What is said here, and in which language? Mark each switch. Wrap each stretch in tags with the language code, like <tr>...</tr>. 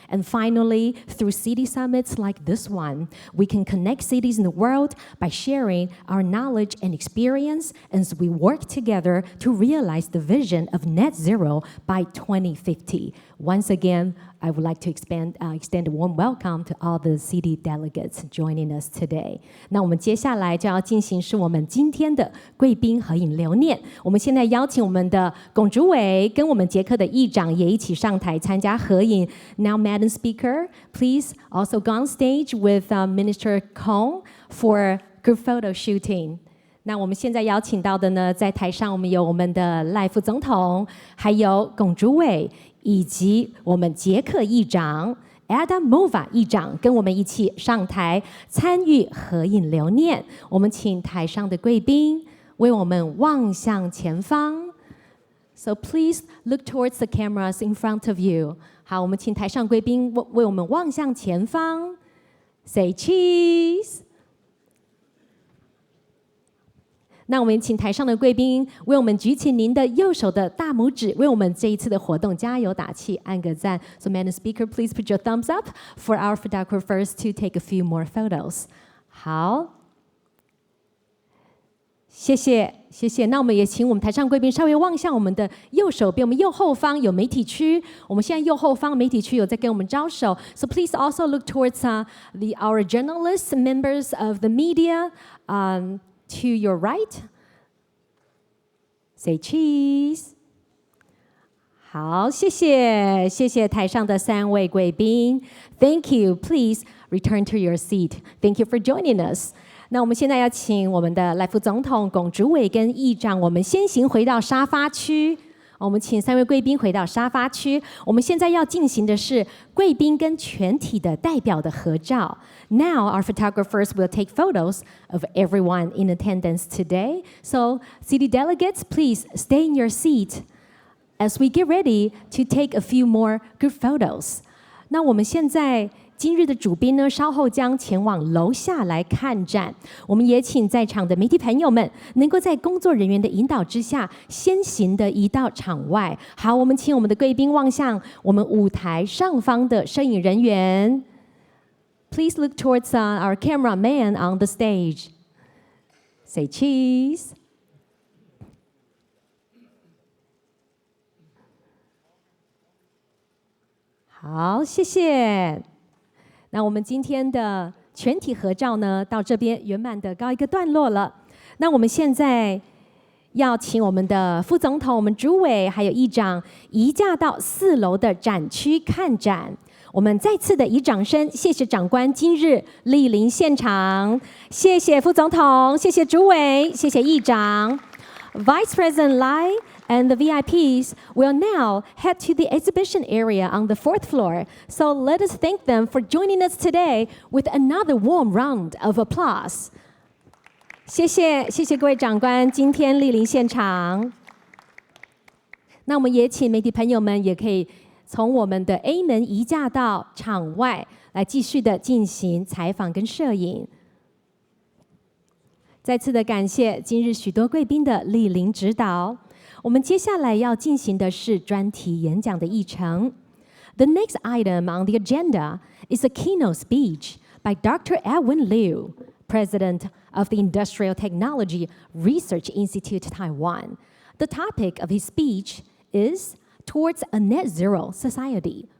<en>And finally, through city summits like this one, we can connect cities in the world by sharing our knowledge and experience as we work together to realize the vision of net zero by 2050. Once again, I would like to extend a warm welcome to all the CD delegates joining us today.</en> <zh>那我们接下来就要进行是我们今天的贵宾合影留念。我们现在邀请我们的龚主委跟我们捷克的议长也一起上台参加合影。</zh> <en>Now, Madam Speaker, please also go on stage with Minister Kong for group photo shooting.</en> <zh>那我们现在邀请到的呢，在台上我们有我们的赖副总统，还有龚主委，以及我们捷克议长 Adamova 议长跟我们一起上台参与合影留念。我们请台上的贵宾为我们望向前方。</zh> <en>So please look towards the cameras in front of you.</en> <zh>好，我们请台上贵宾为我们望向前方。</zh> <en>Say cheese.</en> <zh>那我们请台上的贵宾为我们举起您的右手的大拇指，为我们这一次的活动加油打气，按个赞。</zh> <en>So, Madam Speaker, please put your thumbs up for our photographers to take a few more photos.</en> <zh>好，谢谢，谢谢。那我们也请我们台上贵宾稍微望向我们的右手边，我们右后方有媒体区。我们现在右后方媒体区有在跟我们招手。</zh> <en>So please also look towards our journalists, members of the media. To your right, say cheese.</en> <zh>好，谢谢，谢谢台上的3位贵宾。</zh> <en>Thank you. Please return to your seat. Thank you for joining us.</en> <zh>那我们现在要请我们的赖副总统、龚主委跟议长，我们先行回到沙发区。我们请3位贵宾回到沙发区。我们现在要进行的是贵宾跟全体的代表的合照。</zh> <en>Now, our photographers will take photos of everyone in attendance today. So, city delegates, please stay in your seat as we get ready to take a few more group photos.</en> <zh>那我们现在今日的主宾呢，稍后将前往楼下来看展。我们也请在场的媒体朋友们，能够在工作人员的引导之下，先行的移到场外。好，我们请我们的贵宾望向我们舞台上方的摄影人员。</zh> <en>Please look towards our cameraman on the stage. Say cheese.</en> <zh>好，谢谢。那我们今天的全体合照呢，到这边圆满的告一个段落了。那我们现在要请我们的副总统、我们主委还有议长移驾到4楼的展区看展。我们再次的以掌声，谢谢长官今日莅临现场，谢谢副总统，谢谢主委，谢谢议长。</zh> <en>Vice President Lai and the VIPs will now head to the exhibition area on the 4th floor. So let us thank them for joining us today with another warm round of applause.</en> <zh>谢谢，谢谢各位长官今天莅临现场。那我们也请媒体朋友们也可以从我们的 A 门移驾到场外，来继续的进行采访跟摄影。再次的感谢今日许多贵宾的莅临指导。我们接下来要进行的是专题演讲的议程。</zh> <en>The next item on the agenda is a keynote speech by Dr. Edwin Liu, President of the Industrial Technology Research Institute Taiwan. The topic of his speech is Towards a Net Zero Society.</en>